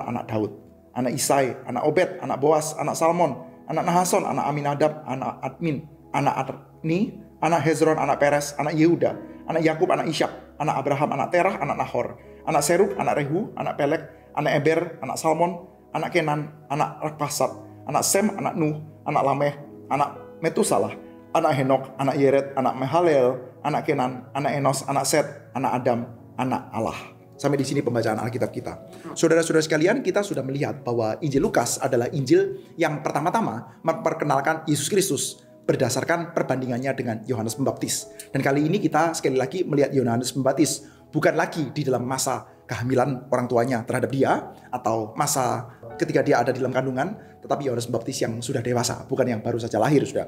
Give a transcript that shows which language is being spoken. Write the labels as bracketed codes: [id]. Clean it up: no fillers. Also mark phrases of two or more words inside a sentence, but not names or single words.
[id] anak Daud, anak Isai anak Obed anak Boas anak Salmon, anak Nahason anak Aminadab anak Admin, anak Adni anak Hezron anak Peres anak Yehuda, anak Yakub anak Ishak, anak Abraham anak Terah anak Nahor, anak Serug anak Rehu anak Pelek, anak Eber anak Salmon, anak Kenan anak Rakpasat, anak Sem anak Nuh, anak Lameh anak Metusalah, anak Henok anak Yered, anak Mehalel, anak Kenan, anak Enos, anak Set, anak Adam, anak Allah. Sampai di sini pembacaan Alkitab kita. Saudara-saudara sekalian, kita sudah melihat bahwa Injil Lukas adalah Injil yang pertama-tama memperkenalkan Yesus Kristus berdasarkan perbandingannya dengan Yohanes Pembaptis. Dan kali ini kita sekali lagi melihat Yohanes Pembaptis bukan lagi di dalam masa kehamilan orang tuanya terhadap dia, atau masa ketika dia ada di dalam kandungan, tetapi Yohanes Pembaptis yang sudah dewasa, bukan yang baru saja lahir, sudah.